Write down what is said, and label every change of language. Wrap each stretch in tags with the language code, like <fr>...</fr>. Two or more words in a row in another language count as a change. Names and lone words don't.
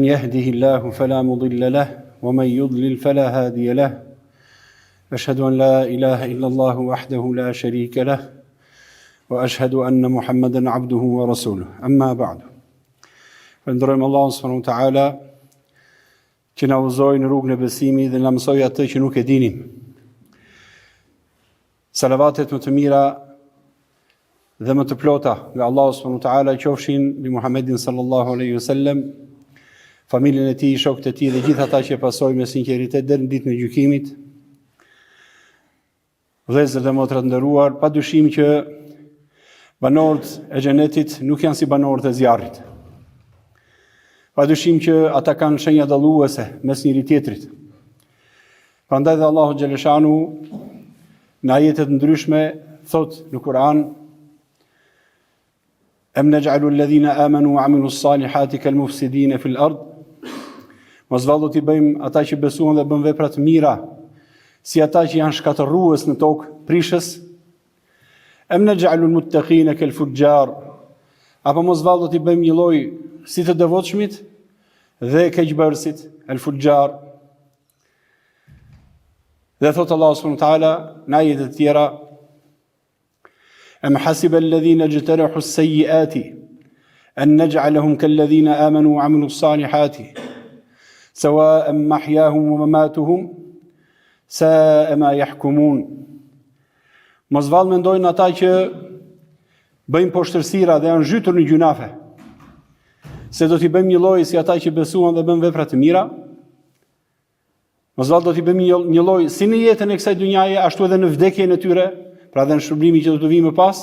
<ar>يهده الله فلا مضل له ومن يضلل فلا هادي له أشهد أن لا إله إلا الله وحده لا شريك له وأشهد أن محمدا عبده ورسوله أما بعد فندرم الله سبحانه وتعالى</ar> <sq>që na udhëzoi në rrugën e besimit dhe na mësoi atë që nuk e dinim. Salavatet më të mira dhe më të plota nga Allahu</sq> <ar>سبحانه وتعالى</ar> <sq>qofshin mbi Muhammedin</sq> <ar>صلى الله عليه وسلم,</ar> <sq>familjen e tij, shokët e tij dhe gjithë ata që e pasojnë me sinqeritet deri në ditën e gjykimit. Vëllezër dhe motra të nderuar, padyshim që banorët e xhenetit nuk janë si banorët e zjarrit. Padyshim që ata kanë shenja dalluese mes njëri tjetrit. Prandaj dhe Allahu xhaleshanu në ajete të ndryshme thot në Kur'an:</sq> <ar>أم نجعل الذين آمنوا وعملوا الصالحات كالمفسدين في الأرض.</ar> <sq>Mos vallë ti bëjmë ata që besuan dhe bën vepra të mira si ata që janë shkatërrues në tokë, prishës.</sq> <ar>أم نجعل المتقين كالفجار.</ar> <sq>Apo mos vallë ti bëjmë një lloj si të devotshmit dhe keqbërësit, el-fujjar. Dhe thot Allah</sq> <ar>سبحانه وتعالى</ar> <sq>në ajete të tjera:</sq> <ar>أم حسب الذين اجترحوا السيئات أن نجعلهم كالذين آمنوا وعملوا الصالحات سواء محياهم ومماتهم ساء ما يحكمون.</ar> <sq>Mos vallë mendojnë ata që bëjnë poshtërsira dhe janë zhytur në gjunafe, se do t'i bëjmë një lloj si ata që besuan dhe bën vepra të mira. Mos vallë do t'i bëjmë një lloj si në jetën e kësaj dhunjaje, ashtu edhe në vdekjen e tyre, pra dhe në shpërblimin që do të vijë më pas.</sq>